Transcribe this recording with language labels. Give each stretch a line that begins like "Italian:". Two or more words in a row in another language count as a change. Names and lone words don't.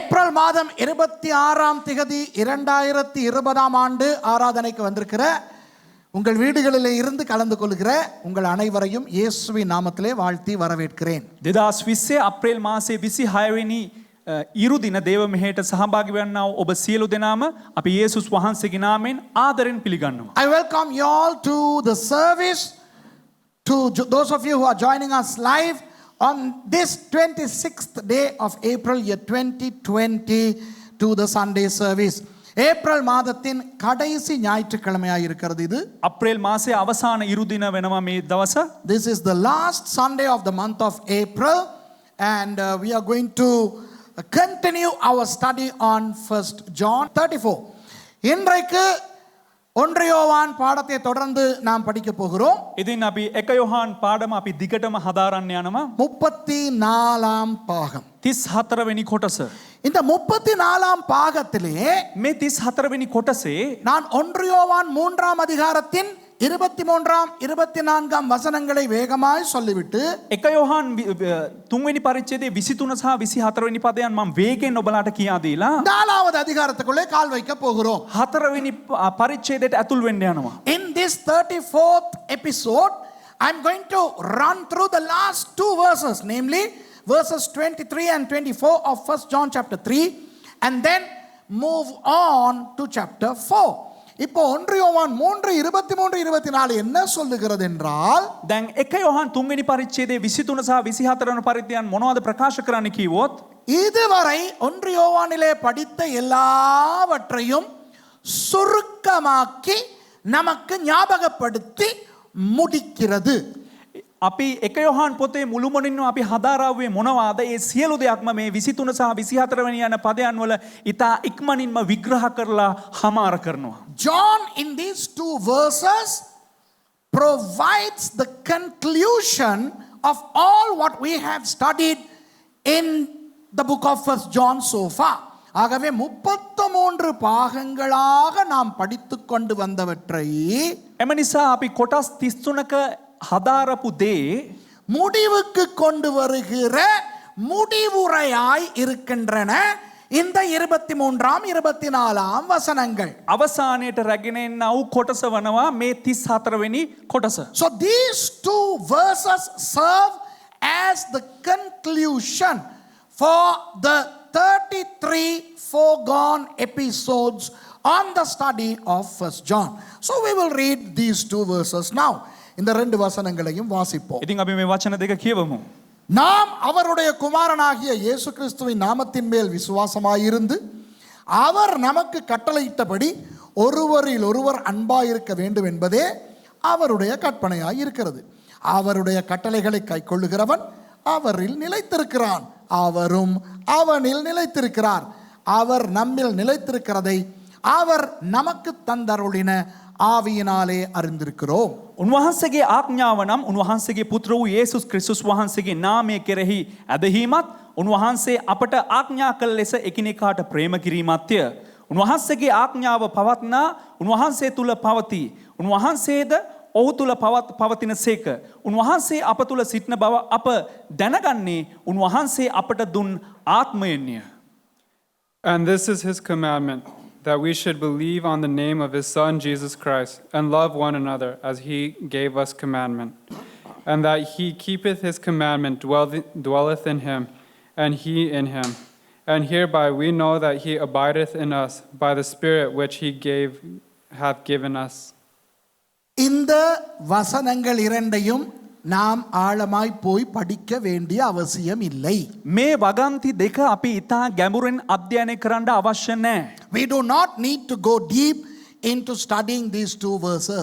Tamil: ஏப்ரல் மாதம் 26ஆம் திகதி 2020ஆம் ஆண்டு ஆராதனைக்கு வந்திருக்கிற உங்கள் வீடுகளிலே இருந்து கலந்து கொள்கிற உங்கள் அனைவரையும் இயேசுவின் நாமத்திலே வாழ்த்தி வரவேற்கிறேன்.
Sinhala: 2020 අප්‍රේල් මාසයේ 26 වෙනි ඉරු දින දේව මෙහෙයට සහභාගී වන්නා වූ ඔබ සියලු දෙනාම අපි යේසුස් වහන්සේගේ නාමයෙන් ආදරෙන් පිළිගන්නවා.
English: I welcome you all to the service, to those of you who are joining us live on this 26th day of April year 2020 to the Sunday service.
Tamil: ஏப்ரல் மாதத்தின் கடைசி ஞாயிற்றுக்கிழமையாக இருக்கிறது இது.
Sinhala: අප්‍රේල් මාසයේ අවසාන ඉරු දින වෙනවා මේ දවස.
English: This is the last Sunday of the month of April and we are going to continue our study on 1 John 34.
Tamil: இன்றைக்கு 1 யோவான் பாடத்தை தொடர்ந்து நாம் படிக்க போகிறோம்.
Sinhala: ඉතින් අපි 1 යොහාන් පාඩම අපි දිගටම හදාරන්න යනවා.
Tamil: 34ஆம் பாகம்.
Sinhala: 34 වෙනි කොටස.
Tamil: இந்த 34ஆம் பாகத்திலே
Sinhala: මේ 34 වෙනි කොටසේ
Tamil: நான் 1 யோவான் 3ஆம் அதிகாரத்தின் 23ஆம் 24ஆம் வசனங்களை வேகமாய் சொல்லிவிட்டு
Sinhala: 1 යොහාන් 3 වෙනි පරිච්ඡේදයේ 23 සහ 24 වෙනි පදයන් මම වේගෙන් ඔබලාට කියා දීලා
Tamil: 4வது அதிகாரத்துக்குள்ளே கால் வைக்க போகிறோம்.
Sinhala: 4 වෙනි පරිච්ඡේදයට ඇතුල් වෙන්න යනවා.
English: In this 34th episode I'm going to run through the last two verses, namely verses 23 and 24 of 1 John chapter 3 and then move on to chapter 4.
Tamil: இப்போ 1 யோவான் 3 23 24 என்ன சொல்லுகிறது என்றால்
Sinhala: දැන් 1 යොහාන් 3 වෙනි පරිච්ඡේදයේ 23 සහ 24 වෙනි පරිච්ඡේදයන් මොනවද ප්‍රකාශ කරන්න කිව්වොත්
Tamil: இதுவரை 1 யோவானிலே படித்த எல்லாவற்றையும் சுருக்கமாக்கி நமக்கு ஞாபகப்படுத்தி முடிக்கிறது.
Sinhala: අපි 1 යොහාන් පොතේ මුළුමනින්ම අපි හදාරාවේ මොනවාද ඒ සියලු දෙයක්ම මේ 23 සහ 24 වෙනි යන පදයන් වල ඊට ඉක්මනින්ම විග්‍රහ කරලා හමාර කරනවා.
English: John in these two verses provides the conclusion of all what we have studied in the book of 1 John so far.
Tamil: ஆகவே 33 பாகங்களாக நாம் படித்துக் கொண்டு வந்தவற்றை
Sinhala: එම නිසා අපි කොටස් 33ක හදාරපු දේ
Tamil: முடிவுக்கு கொண்டு வருகிற முடிவுரையாய் இருக்கின்றன இந்த 23ஆம் 24ஆம் வசனங்கள்.
Sinhala: අවසානයේට රැගෙන එන වූ කොටස වනවා මේ 34 වෙනි කොටස.
English: So these two verses serve as the conclusion for the 33 foregone episodes on the study of 1 John. So we will read these two verses now.
Tamil: இந்த ரெண்டு வசனங்களையும் வாசிப்போம்.
Sinhala: ඉතින් අපි මේ වචන දෙක කියවමු.
Tamil: நாம் அவருடைய குமாரனாகிய இயேசு கிறிஸ்துவின் நாமத்தின் மேல் விசுவாசமாயிருந்து அவர் நமக்கு கட்டளையிட்டபடி ஒருவரில் ஒருவர் அன்பாயிருக்க வேண்டும் என்பதே அவருடைய கற்பனையாய் இருக்கிறது. அவருடைய கட்டளைகளை கைக்கொள்ளுகிறவன் அவரில் நிலைத்திருக்கிறான், அவரும் அவனில் நிலைத்திருக்கிறார். அவர் நம்மில் நிலைத்திருக்கிறதை அவர் நமக்கு தந்தருளின ආවියනාලේ அறிந்திருக்கிறோம்.
Sinhala: උන්වහන්සේගේ ආඥාව නම් උන්වහන්සේගේ පුත්‍ර වූ යේසුස් ක්‍රිස්තුස් වහන්සේගේ නාමය කෙරෙහි ඇදහිමත් උන්වහන්සේ අපට ආඥා කළ ලෙස එකිනෙකාට ප්‍රේම කිරීමත්ය. උන්වහන්සේගේ ආඥාව පවත්නා උන්වහන්සේ තුල පවතී. උන්වහන්සේද ඔහු තුල පවතින සේක. උන්වහන්සේ අප තුල සිටින බව අප දැනගන්නේ උන්වහන්සේ අපට දුන් ආත්මයෙන්ය.
English: And this is his commandment, that we should believe on the name of his Son, Jesus Christ, and love one another as he gave us commandment. And that he keepeth his commandment, dwelleth in him, and he in him. And hereby we know that he abideth in us by the Spirit which he hath given us.
Tamil: இந்த வசனங்கள் இரண்டையும் நாம் ஆழமாய் போய் படிக்க வேண்டிய அவசியம் இல்லை.
Sinhala: මේ වගන්ති දෙක අපි ඉතා ගැඹුරින් අධ්‍යයනය කරන්න අවශ්‍ය නැහැ.
English: We do not need to go deep into studying these two verses.